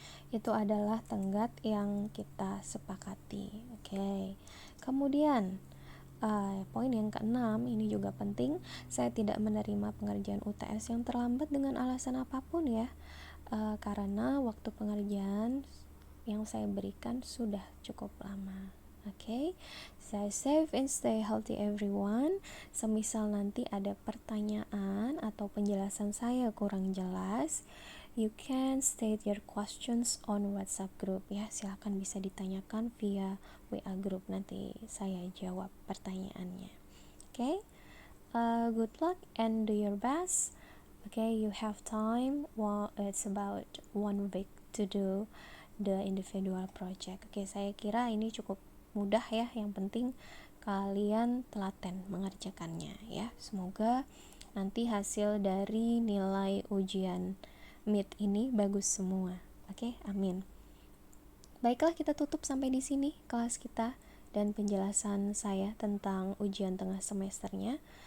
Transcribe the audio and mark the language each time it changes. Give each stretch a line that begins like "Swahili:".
Indonesian: Itu adalah tenggat yang kita sepakati. Oke. Kemudian Poin yang keenam, ini juga penting, saya tidak menerima pengerjaan UTS yang terlambat dengan alasan apapun ya, karena waktu pengerjaan yang saya berikan sudah cukup lama.
English: Oke, stay safe and stay healthy everyone.
Indonesian: Semisal nanti ada pertanyaan atau penjelasan saya kurang jelas,
English: you can state your questions on WhatsApp group
Indonesian: ya. Silahkan bisa ditanyakan via WA group, nanti saya jawab pertanyaannya.
English: Okay, good luck and do your best. Okay, you have time. Well, it's about 1 week to do the individual project.
Indonesian: Oke, saya kira ini cukup mudah ya. Yang penting kalian telaten mengerjakannya ya. Semoga nanti hasil dari nilai ujian mid ini bagus semua. Oke, amin. Baiklah, kita tutup sampai di sini kelas kita dan penjelasan saya tentang ujian tengah semesternya.